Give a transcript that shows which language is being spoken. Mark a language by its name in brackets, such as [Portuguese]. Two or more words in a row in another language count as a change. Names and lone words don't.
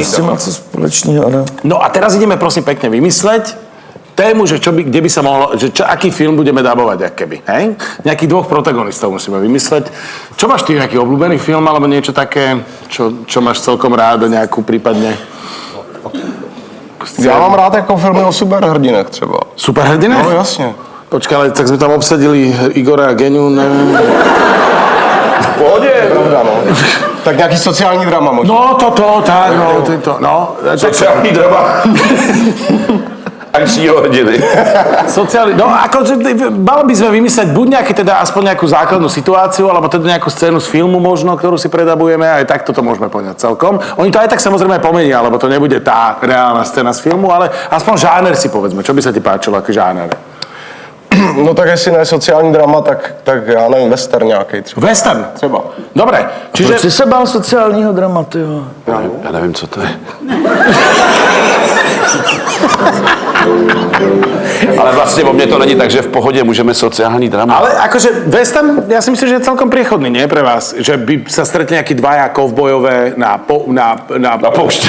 [Czech] Co má co společného, ne? [Slovak] No a teraz ideme prosím pekne vymysleť tému, že kde by sa mohlo, že aký film budeme dabovať, ak keby, hej? Nejakých 2 protagonistov musíme vymysleť. Čo máš ty, nejaký obľúbený film, alebo niečo také, čo máš celkom rád, nejakú prípadne? [Czech] Já mám rád jako filmy o superhrdinech třeba. Superhrdinech? No jasně. [Slovak] Počkaj, ale tak sme tam obsadili Igora a Geniu, neviem. [Czech] V pohodě, pravda, no. Tak nějaký sociální drama možná. No, tak, no. Sociální drama. Akčního hrdiny. [Slovak] Sociálny, no akože malo by sme vymysleť buď nejaký teda aspoň nejakú základnú situáciu, alebo teda nejakú scénu z filmu možno, ktorú si predabujeme, aj takto to môžeme poňať celkom. Oni to aj tak samozrejme pomenia, lebo to nebude tá reálna scéna z filmu, ale aspoň žáner si povedzme. Čo by sa ti páčilo, aký žáner? [Czech] No tak jestli ne sociální drama, tak já nevím, western nějaký třeba. Western? Třeba. [Slovak] Dobre, čiže... [Czech] Proč jsi se bál sociálního dramatu, jo? [Slovak] Ja neviem, co to je. Ale vlastne vo mne to není tak, že v pohode môžeme sociálny drama. Ale akože western, ja si myslím, že je celkom priechodný, nie pre vás? Že by sa stretli nejakí dvaja [Czech] kovbojové na poušti.